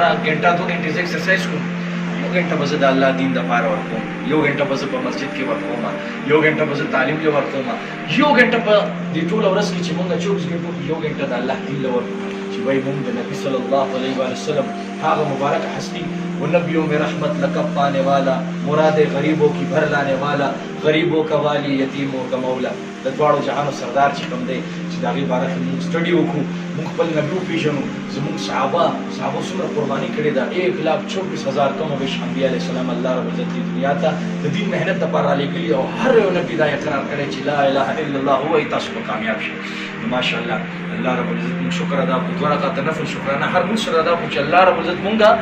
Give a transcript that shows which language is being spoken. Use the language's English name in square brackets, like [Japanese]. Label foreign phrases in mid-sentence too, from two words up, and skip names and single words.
[Pashto] ګنټه 2 غنټې زه ایکسرسایز کوم یو غنټه به زه د الله دین دپاره ورکوم یو غنټه به زه په مسجد کې ورکوم یو غنټه به زه تعلیم له ورکوم یو غنټه په دې ټوله ورځ کې چې موږ 24 غنټو کې یو غنټه د الله دین له ورکوم چې وایي موږ د نبي [Arabic] صلی الله علیه وسلم [Pashto] هغه مبارک هستی [Urdu] وہ نبیوں میں رحمت لقب پانے والا مراد غریبوں کی بر لانے والا غریبوں کا والی یتیموں کا مولا [Pashto] د دواړو جهانو سردار چې کوم دی چې د هغې باره کې موږ سټډي وکړو موږ خپل نبي وپېژنو زموږ صحابه څومره قرباني کړې ده 1,24,000 کم ویش انبیا [Arabic] علیه السلام الله رب العزت [Pashto] دې دنیا ته د دین محنت دپاره رالېږلي او هر یو نبي دا اقرار کړی چې [Arabic] لا اله الا الله [Pashto] ووایي تاسو به کامیاب شئ نو ماشاءالله [Arabic] الله رب العزت [Pashto] موږ شکر ادا کړو 2 رکعته نفل شکرانه هر مونځ سره ادا کړو چې [Arabic] الله رب العزت [Pashto] مونږ